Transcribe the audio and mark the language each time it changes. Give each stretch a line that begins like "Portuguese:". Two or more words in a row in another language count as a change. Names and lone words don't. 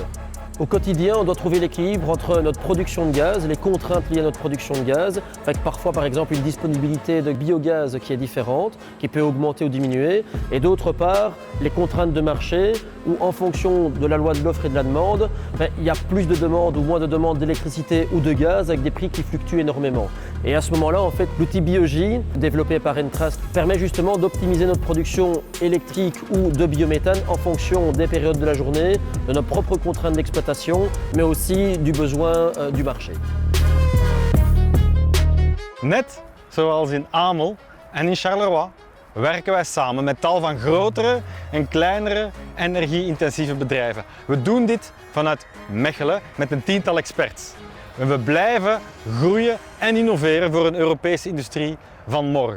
French: Au quotidien, on doit trouver l'équilibre entre notre production de gaz, les contraintes liées à notre production de gaz, avec parfois par exemple une disponibilité de biogaz qui est différente, qui peut augmenter ou diminuer, et d'autre part les contraintes de marché où en fonction de la loi de l'offre et de la demande, il y a plus de demandes ou moins de demandes d'électricité ou de gaz avec des prix qui fluctuent énormément. Et à ce moment-là, en fait, l'outil BioJ développé par Entras permet justement d'optimiser notre production électrique ou de biométhane en fonction des périodes de la journée, de nos propres contraintes d'exploitation, mais aussi du besoin du marché.
Dutch: Net zoals in Amel en in Charleroi werken wij samen met tal van grotere en kleinere energie-intensieve bedrijven. We doen dit vanuit Mechelen met een tiental experts. En we blijven groeien en innoveren voor een Europese industrie van morgen.